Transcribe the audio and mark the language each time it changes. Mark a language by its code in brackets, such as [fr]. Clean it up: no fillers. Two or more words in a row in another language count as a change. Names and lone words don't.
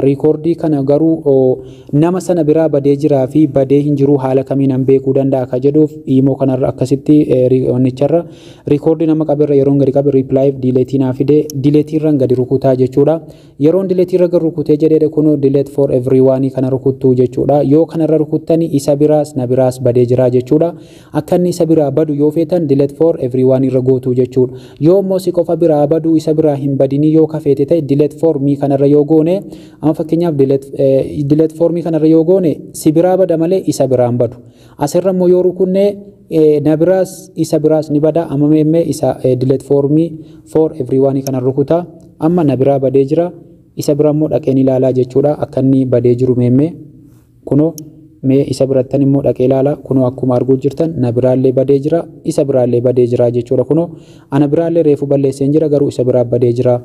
[om] Riikoordii kana garuu nama sana biraa badee jiraa fi badee hin jiru haala kamiin an beekuu danda'a ka jedhuuf iimoo kanarra akkasitti wannicharra riikoordii nama qabeerra yeroon gadi qabe riiplaayiif diileetii naa fide diileetiirran gadi rukutaa jechuudha. Yeroon diileetiirra gadi rukutee jedhee kunoo [en] diileet for everyone [om] kana rukuttuu jechuudha. Yoo kanarra rukuttanii isa biraas na biraas badee jira jechuudha. Akka inni isa biraa badu yoo feetan [en] diileet for everyone [om] irra gootu jechuudha. Yoo immoo si qofa biraa baduu isa biraa hin badinii yoo kafeete ta'e [en] delete for me [om] kanarra yoo goone amma fakkeenyaaf [en] delete for me [om] kanarra yoo goone si biraa bada malee isa biraan badu. Asirra immoo yoo rukunne na biraas isa biraas ni bada. Amma meemmee isa [en] delete for me for everyone [om] kanarra rukuta. Amma na biraa badee jira isa biraa immoo dhaqeen ilaalaa jechuudha. Akka inni badee jiru meemmee kunoo mee isa birattan immoo dhaqee ilaala. Kunoo akkuma arguu jirtan na biraallee badee jira isa biraallee badee jira jechuudha. Kunoo ana biraallee reefu balleesseen jira garuu isa biraa badee jira.